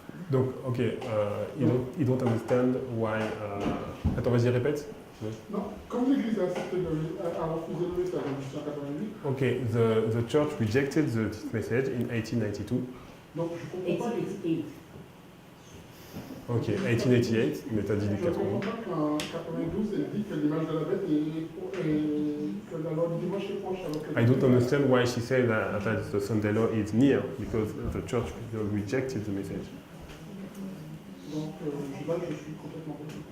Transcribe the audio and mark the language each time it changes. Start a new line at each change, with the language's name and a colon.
English: Donc, ok, you don't understand why.
French: Attends, vas-y, répète. Non, comme l'Église a refusé le message en 1888,
English: Ok, the church rejected this message in 1892.
French: donc je ne comprends pas. 1888. Ok, 1888, mais t'as dit Je du ne comprends pas qu'en 92, elle dit que l'image de la bête est que la loi du dimanche est proche. Alors que
English: I don't understand why she said that the Sunday law is near, because the church rejected the message.
French: Donc là, je suis complètement perdu.